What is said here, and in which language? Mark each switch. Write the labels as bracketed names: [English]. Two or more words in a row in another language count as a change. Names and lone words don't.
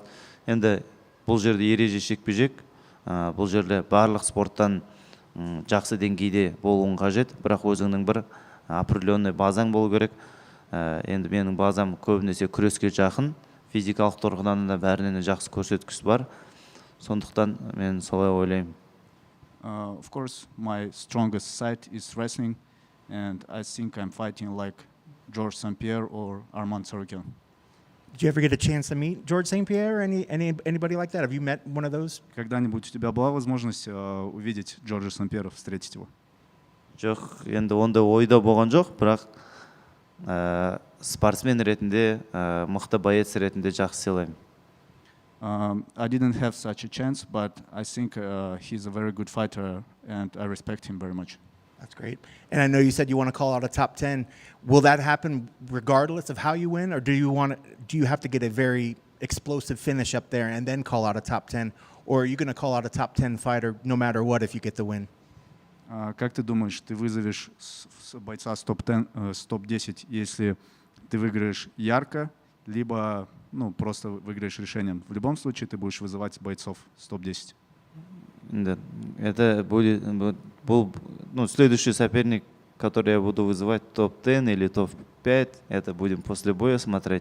[Kazakh] Енді бұл жерде ереже шекпе-жек, бұл жерде барлық спорттан жақсы деңгейде болуың қажет, бірақ өзіңнің бір определенный базаң болу керек. Енді менің базам көбінесе күреске жақын, физикалық тұрғыдан да бәрінен жақсы көрсеткіш бар. Сондықтан мен солай ойлаймын. [English] Of course, my strongest side is wrestling, and I think I'm fighting like George St. Pierre or Armand Tsarukyan. Did you ever get a chance to meet George St. Pierre? Anybody like that? Have you met one of those? [Russian] Когда-нибудь у тебя была возможность увидеть Джорджа St. Pierre, встретить его? [Kazakh] Жоқ, енді онда ойда болған жоқ, бірақ спортсмен ретінде, мықты боец ретінде жақсы сыйлаймын. [English] I didn't have such a chance, but I think he's a very good fighter, and I respect him very much. That's great. And I know you said you want to call out a top 10. Will that happen regardless of how you win, or do you have to get a very explosive finish up there and then call out a top 10, or are you going to call out a top 10 fighter no matter what if you get the win? [Russian] Как ты думаешь, ты вызовешь бойца с топ-10, если ты выиграешь ярко, либо просто выиграешь решением? В любом случае ты будешь вызывать бойцов с топ-10. Это будет, следующий соперник, который я буду вызывать, топ-10 или топ-5, это будем после боя смотреть.